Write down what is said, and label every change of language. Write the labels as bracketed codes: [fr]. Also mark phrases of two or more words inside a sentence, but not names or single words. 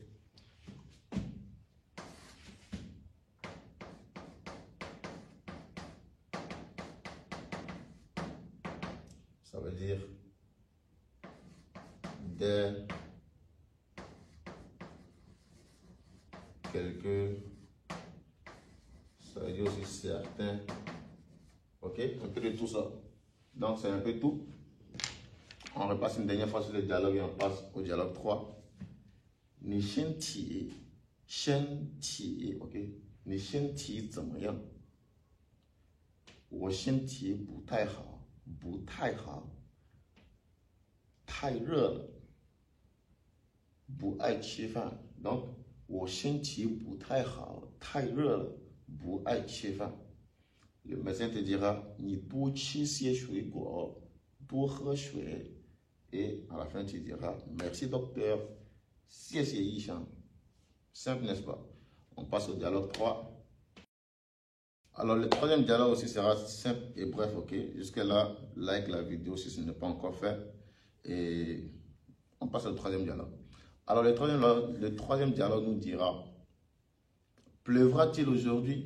[fr] Ça veut dire des, quelques, ça veut dire aussi certains. Ok, un peu de tout ça. Donc, c'est un peu tout. On repasse une dernière fois sur le dialogue et on passe au dialogue 3. [zh] 你身体, ok. 你身体怎么样？我身体不太好，不太好，太热了，不爱吃饭。Donc, 我身体不太好，太热了，不爱吃饭。 [fr] Le médecin te dira, [zh] 你多吃些水果，多喝水。 [fr] Et à la fin, tu diras, merci docteur, [zh] 谢谢医生. [fr] Simple, n'est-ce pas? On passe au dialogue 3. Alors, le troisième dialogue aussi sera simple et bref, ok? Jusque-là, like la vidéo si ce n'est pas encore fait. Et on passe au troisième dialogue. Alors, le troisième dialogue nous dira, pleuvra-t-il aujourd'hui?